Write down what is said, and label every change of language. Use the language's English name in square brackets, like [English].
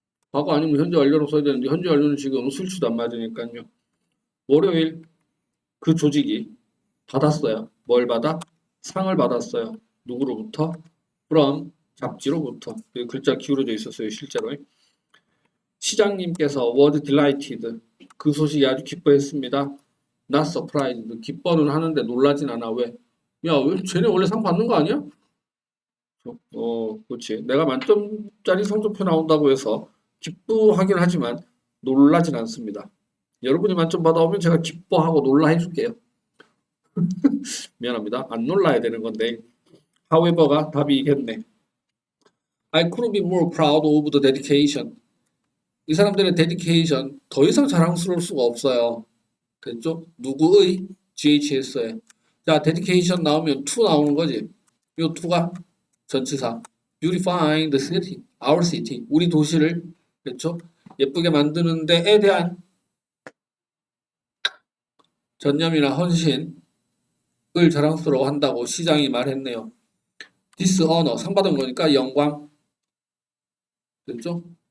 [Korean] 과거 아니면 현재 완료로 써야 되는데 현재 완료는 지금 수일치도 안 맞으니까요. 월요일 그 조직이 받았어요. 뭘 받아? 상을 받았어요. 누구로부터? from 잡지로부터. 글자 기울어져 있었어요. 실제로. 시장님께서 [English] was delighted. [Korean] 그 소식이 아주 기뻐했습니다. [English] not surprised. [Korean] 기뻐는 하는데 놀라진 않아. 왜? 야, 왜 쟤네 원래 상 받는 거 아니야? 그렇지. 내가 만점짜리 성적표 나온다고 해서 기뻐하긴 하지만 놀라진 않습니다. 여러분이 만점 받아오면 제가 기뻐하고 놀라 해줄게요. 미안합니다. 안 놀라야 되는 건데. however가 답이겠네. [English] I couldn't be more proud of the dedication. [Korean] 이 사람들의 dedication 더 이상 자랑스러울 수가 없어요. 됐죠? 누구의? GHS에. 자, dedication 나오면 to 나오는 거지. 요 to가 전치사. [English] beautifying the city, our city. [Korean] 우리 도시를 그렇죠? 예쁘게 만드는 데에 대한 전념이나 헌신을 자랑스러워 한다고 시장이 말했네요. dishonor, 상 받은 거니까 영광. 됐죠?